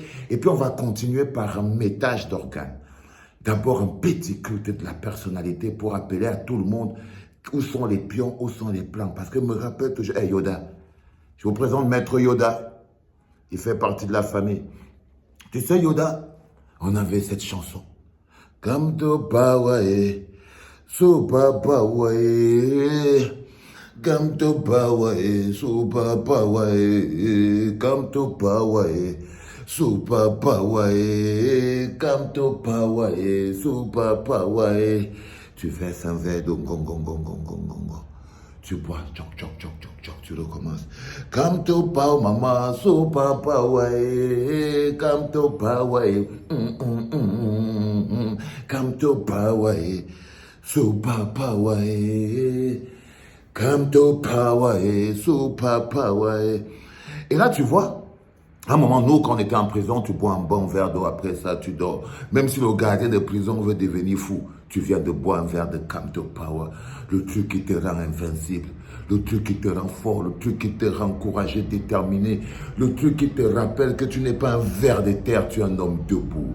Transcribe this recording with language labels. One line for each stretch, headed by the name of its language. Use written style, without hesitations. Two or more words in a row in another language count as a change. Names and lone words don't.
French: Et puis on va continuer par un métage d'organes. D'abord un petit culte de la personnalité pour appeler à tout le monde où sont les pions, où sont les plans. Parce que je me rappelle toujours, hey Yoda, je vous présente Maître Yoda. Il fait partie de la famille. Tu sais Yoda, on avait cette chanson. Gamto Bawae, Super Bawae, Gamto Bawae, Super Bawae, Gamto Bawae, Super Bawae, Gamto Bawae, Super Bawae. Tu fais un verre de gong gong gong gong gong gong. Tu bois, tchoc tchoc tchoc tchoc tchoc, tu recommences. Gamto Bawae, mama, Super Bawae, Gamto Bawae, Gamto Bawae, Super Bawae, Gamto Bawae, Super Bawae. Et là, tu vois, à un moment, nous, quand on était en prison, tu bois un bon verre d'eau, après ça, tu dors. Même si le gardien de prison veut devenir fou, tu viens de boire un verre de Gamto Power, le truc qui te rend invincible, le truc qui te rend fort, le truc qui te rend courageux, déterminé, le truc qui te rappelle que tu n'es pas un ver de terre, tu es un homme debout.